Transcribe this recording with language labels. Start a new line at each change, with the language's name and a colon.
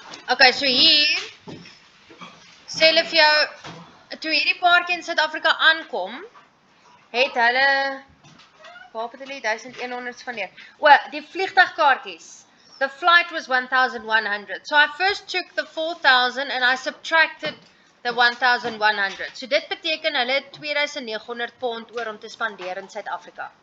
Afrikaans: Okay, so hier sê hulle vir jou, toe hierdie paartjie in Suid-Afrika aankom, het hulle, waar het hulle 1100 spandeer? Die vliegtuigkaartjies,
English: the flight was 1,100. So I first took the 4,000 and I subtracted the 1,100.
Afrikaans: So dit beteken hulle het £2,900 oor om te spandeer in Suid-Afrika.